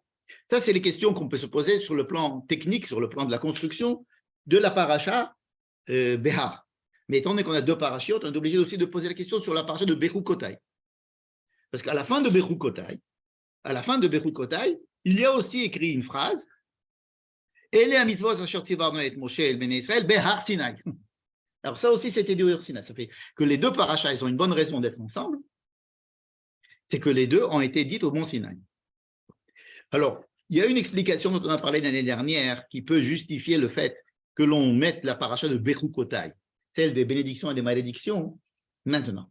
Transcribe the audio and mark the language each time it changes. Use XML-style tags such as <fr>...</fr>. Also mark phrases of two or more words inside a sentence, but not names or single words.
<fr>Ça, c'est les questions qu'on peut se poser sur le plan technique, sur le plan de la construction de la paracha Behar. Mais étant donné qu'on a deux parachiotes, on est obligé aussi de poser la question sur la paracha de Bechukotai. Parce qu'à la fin de Bechukotai, il y a aussi écrit une phrase</fr> <he>אלה המצוות אשר צוונו את משה אל בני ישראל בהר סיני.</he> <fr>Alors ça aussi, c'était du Har Sinai. Ça fait que les deux parachas, ils ont une bonne raison d'être ensemble. C'est que les deux ont été dites au mont Sinaï. Alors, il y a une explication dont on a parlé l'année dernière qui peut justifier le fait que l'on mette la paracha de Bechukotai, celle des bénédictions et des malédictions, maintenant.</fr>